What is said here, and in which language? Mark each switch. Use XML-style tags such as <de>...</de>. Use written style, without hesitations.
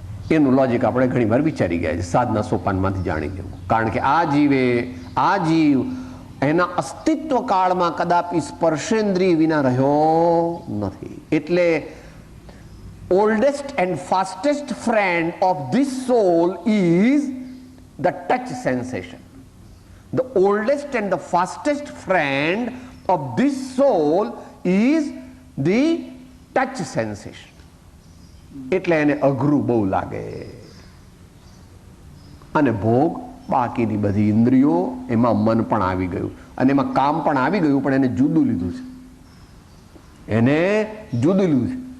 <gu>એનું લોજિક આપણે ઘણી વાર વિચારી ગયા છે, સાધના સોપાનમાંથી જાણી લેવું. કારણ કે આ જીવ એના અસ્તિત્વ કાળમાં કદાપી સ્પર્શેન્દ્રિય વિના રહ્યો નથી. એટલે</gu> <en>oldest and fastest friend of this soul is the touch sensation. The oldest and the fastest friend of this soul is the touch sensation.</en> <gu>એટલે એને અઘરું બહુ લાગે. અને ભોગ બાકીની બધી ઇન્દ્રિયો, એમાં મન પણ આવી ગયું અને એમાં કામ પણ આવી ગયું, પણ એને જુદું લીધું છે. એને જુદું લીધું છે.</gu>